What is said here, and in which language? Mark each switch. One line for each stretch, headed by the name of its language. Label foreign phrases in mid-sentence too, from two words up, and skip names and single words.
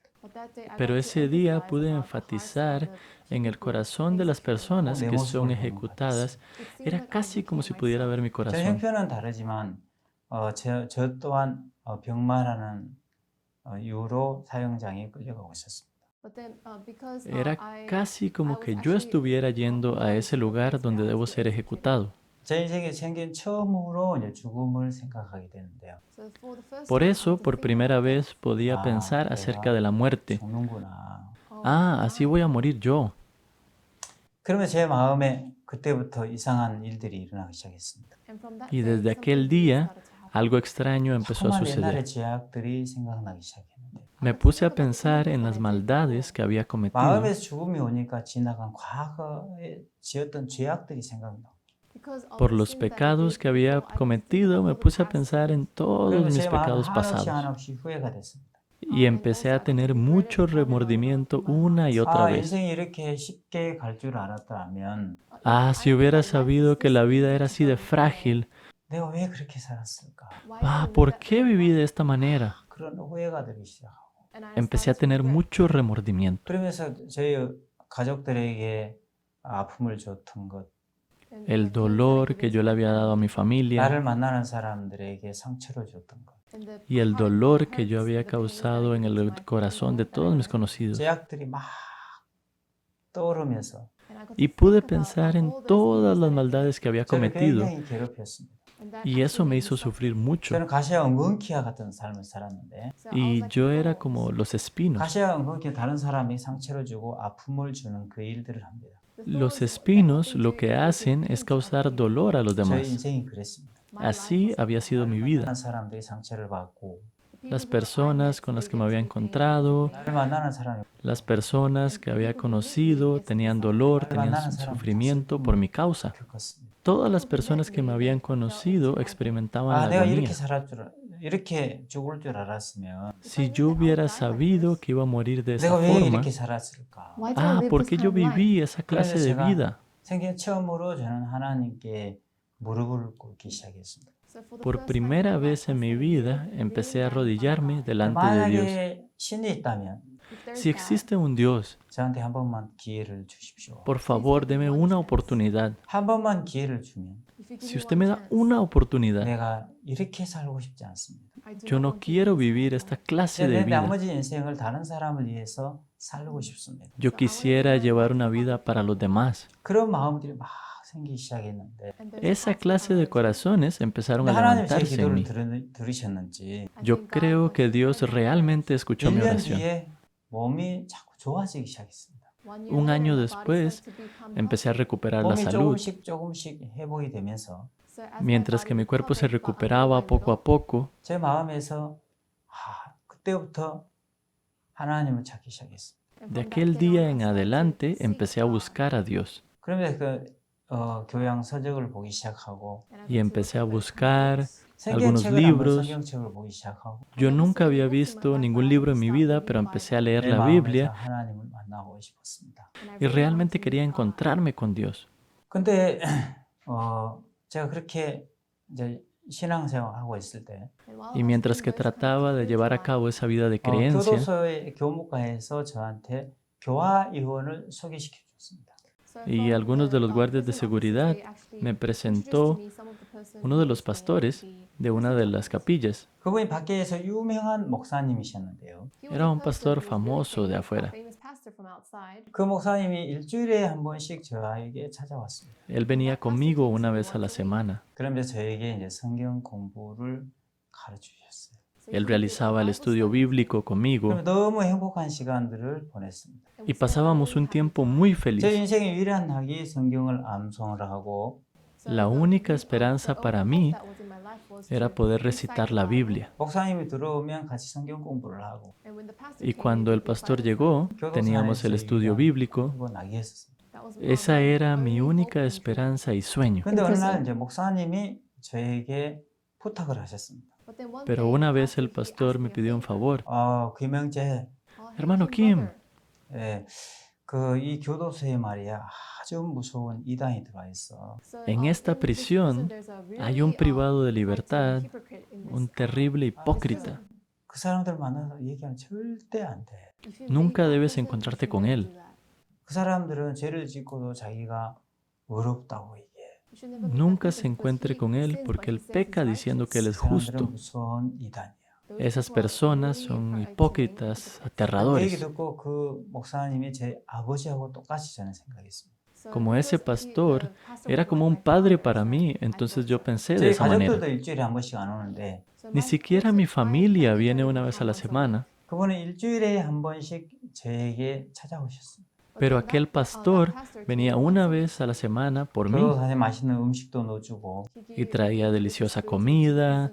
Spanish: Pero ese día pude enfatizar en el corazón de las personas que son ejecutadas. Era casi como si pudiera ver mi
Korean: 제
Spanish: corazón.
Korean: 형편은 다르지만 저 또한 병마라는 이유로 사형장에 끌려가고 있었습니다.
Spanish: Era casi como que yo estuviera yendo a ese lugar donde debo ser ejecutado.
Korean: 제 인생에 생긴 처음으로 이제 죽음을 생각하게 되는데요.
Spanish: Por eso, por primera vez, podía pensar acerca de la muerte.
Korean: 죽는구나.
Spanish: Ah, así voy a morir yo.
Korean: 그러면 제 마음에 그때부터 이상한 일들이 일어나기 시작했습니다.
Spanish: Y desde aquel día algo extraño empezó a
Korean: 정말 옛날의
Spanish: suceder.
Korean: 죄악들이 생각나기 시작했는데
Spanish: Me puse a pensar en las maldades que había cometido.
Korean: 마음에서 죽음이 오니까 지나간 과거에 지었던 죄악들이 생각나.
Spanish: Por los pecados que había cometido, me puse a pensar en todos
Korean: 그러면
Spanish: mis
Korean: 제 마음은
Spanish: pecados
Korean: 한없이
Spanish: pasados.
Korean: 한없이 후회가 됐습니다.
Spanish: Y empecé a tener mucho remordimiento una y otra
Korean: 아,
Spanish: vez.
Korean: 인생이 이렇게 쉽게 갈 줄 알았다면
Spanish: Ah, si hubiera sabido que la vida era así de frágil.
Korean: 내가 왜 그렇게 살았을까?
Spanish: Ah, ¿por qué viví de esta manera?
Korean: 그런 후회가 되기 시작하고.
Spanish: Empecé a tener mucho remordimiento.
Korean: 그러면서 저희 가족들에게 아픔을 줬던 것,
Spanish: El dolor que yo le había dado a mi familia
Korean: 나를 만나는 사람들에게 상처를 줬던 것,
Spanish: y el dolor que yo había causado en el corazón de todos mis conocidos.
Korean: 죄악들이 막 떠오르면서
Spanish: Y pude pensar en todas las maldades que había
Korean: 저를
Spanish: cometido
Korean: 굉장히 괴롭혔습니다.
Spanish: y eso me hizo sufrir mucho.
Korean: 저는 가시와 엉겅퀴와 같은 삶을 살았는데
Spanish: Y yo era como los espinos.
Korean: 가시와 엉겅퀴 다른 사람이 상처를 주고 아픔을 주는 그 일들을 합니다.
Spanish: Los espinos lo que hacen es causar dolor a los
Korean: 저희
Spanish: demás.
Korean: 인생이 그랬습니다.
Spanish: Así había sido mi vida.
Korean: 만나는 사람들이 상처를 받고
Spanish: Las personas con las que me había encontrado,
Korean: 나를 만나는 사람이
Spanish: las personas que había conocido tenían dolor, tenían sufrimiento por mi causa.
Korean: 겪었습니다.
Spanish: Todas las personas que me habían conocido experimentaban
Korean: 아,
Spanish: la
Korean: 내가 이렇게
Spanish: agonía.
Korean: 살았 줄 이렇게 죽을 줄 알았으면
Spanish: Si yo hubiera sabido que iba a morir de esa
Korean: 내가 왜
Spanish: forma,
Korean: 이렇게 살았을까?
Spanish: ah, ¿por qué yo viví esa clase de vida?
Korean: 생전 처음으로 저는 하나님께 무릎을 꿇기 시작했습니다.
Spanish: Por primera vez en mi vida empecé a arrodillarme delante de Dios.
Korean: 만약에 신이 있다면
Spanish: Si existe un Dios,
Korean: 저한테 한 번만 기회를 주십시오.
Spanish: por favor, deme una oportunidad.
Korean: 한 번만 기회를 주면
Spanish: Si usted me da una oportunidad,
Korean: 내가 이렇게 살고 싶지 않습니다.
Spanish: yo no quiero vivir esta clase de
Korean: 내
Spanish: vida.
Korean: 나머지 인생을 다른 사람을 위해서 살고 싶습니다.
Spanish: Yo quisiera llevar una vida para los demás.
Korean: 그런 마음들이 막 생기기 시작했는데
Spanish: Esa clase de corazones empezaron a
Korean: 하나님 제
Spanish: levantarse en
Korean: 기도를
Spanish: mí.
Korean: 들으셨는지
Spanish: Yo creo que Dios realmente escuchó mi
Korean: 1년
Spanish: oración.
Korean: 뒤에 몸이 자꾸 좋아지기 시작했습니다.
Spanish: Un año después, empecé a recuperar la
Korean: 몸이
Spanish: salud.
Korean: 조금씩 회복이 되면서
Spanish: Mientras que mi cuerpo se recuperaba poco a poco,
Korean: 제 마음에서 그때부터 하나님을 찾기 시작했습니다.
Spanish: de aquel día en adelante empecé a buscar a Dios.
Korean: 그러면서 교양 서적을 보기 시작하고
Spanish: Y empecé a buscar algunos
Korean: 성경책을 한번
Spanish: libros.
Korean: 성경책을 보기 시작하고
Spanish: Yo nunca había visto ningún libro en mi vida, pero empecé a leer
Korean: 내
Spanish: la
Korean: 마음에서
Spanish: Biblia
Korean: 하나님을 만나고 싶었습니다.
Spanish: y realmente quería encontrarme con Dios.
Korean: 근데 제가 그렇게 이제 신앙생활 하고 있을 때
Spanish: Y mientras que trataba de llevar a cabo esa vida de creencia,
Korean: 교도소의 교무과에서 저한테 교화위원을 소개시켜 줬습니다.
Spanish: y algunos de los guardias de seguridad me presentó uno de los pastores de una de las capillas.
Korean: 그분이 밖에서 유명한 목사님이셨는데요.
Spanish: Era un pastor famoso de afuera.
Korean: 그 목사님이 일주일에 한 번씩 저에게 찾아왔습니다.
Spanish: Él venía conmigo una vez a la semana.
Korean: 그러면서 저에게 이제 성경 공부를 가르쳐 주셨어요.
Spanish: Él realizaba el estudio bíblico conmigo
Korean: 그럼 너무 행복한 시간들을 보냈습니다.
Spanish: y pasábamos un tiempo muy
Korean: 제
Spanish: feliz.
Korean: 인생의 유일한 학이 성경을 암송을 하고
Spanish: La única esperanza para mí era poder recitar la Biblia.
Korean: 목사님이 들어오면 같이 성경 공부를 하고
Spanish: Y cuando el pastor llegó, teníamos el estudio bíblico.
Korean: 그거 나기했었습니다.
Spanish: Esa era mi única esperanza y sueño.
Korean: 근데 어느 날 이제 목사님이 저에게 부탁을 하셨습니다.
Spanish: Pero una vez el pastor me pidió un favor.
Korean: 김영재,
Spanish: Hermano Kim,
Korean: 예, 이 교도소에 말이야 아주 무서운 이단이 들어와 있어.
Spanish: en esta prisión hay un privado de libertad, un terrible hipócrita.
Korean: 그 사람들 만나서 얘기하면 절대 안 돼.
Spanish: Nunca debes encontrarte con él.
Korean: 그 사람들은 죄를 짓고도 자기가 의롭다고 얘기해.
Spanish: Nunca se encuentre con él porque él peca diciendo que él es
Korean: 그 사람들은
Spanish: justo.
Korean: 무서운 이단이야.
Spanish: Esas personas son hipócritas,
Korean: 그 얘기
Spanish: aterradores.
Korean: 듣고 그 목사님이 제 아버지하고 똑같이 저는 생각했습니다.
Spanish: Como ese pastor era como un padre para mí, entonces yo pensé de
Korean: 저희
Spanish: esa manera.
Korean: 가족들도 일주일에 한 번씩 안 오는데
Spanish: Ni siquiera mi familia viene una vez a la semana,
Korean: 그분은 일주일에 한 번씩 저에게 찾아오셨습니다.
Spanish: Pero aquel pastor venía una vez a la semana por mí
Korean: 교도소에 맛있는 음식도 넣어주고
Spanish: y traía deliciosa comida,